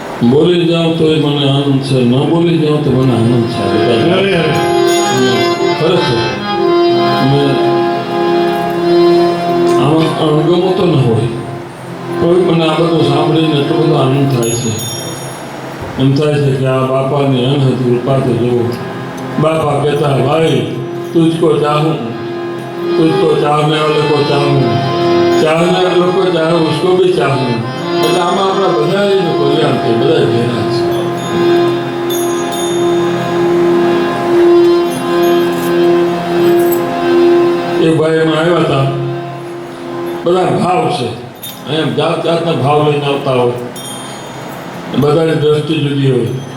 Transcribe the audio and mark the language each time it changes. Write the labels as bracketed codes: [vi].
[hi] बोली जाओ तो [gu] મને આનંદ છે, ન બોલી જાઓ તો મને આનંદ છે. ખરેખર અમે આમાં અણગમો તો ન હોય, કોઈ મને આ બધું સાંભળીને એટલો બધો આનંદ થાય છે. એમ થાય છે કે આ બાપાની અનહદ કૃપા તો જુઓ. બાપા કહેતા ભાઈ [hi] तुझको चाहूँ, तुझको चाहने वाले को चाहूँ, चाहने वाले को चाहूँ, उसको भी चाहूँ. [gu] એટલે આમાં આપણા બધા કલ્યાણ છે, બધા ભેગા છે. એક ભાઈ એમાં આવ્યા હતા, બધા ભાવ છે, એમ જાત જાતના ભાવ લઈને આવતા હોય, બધાની દ્રષ્ટિ જુદી હોય.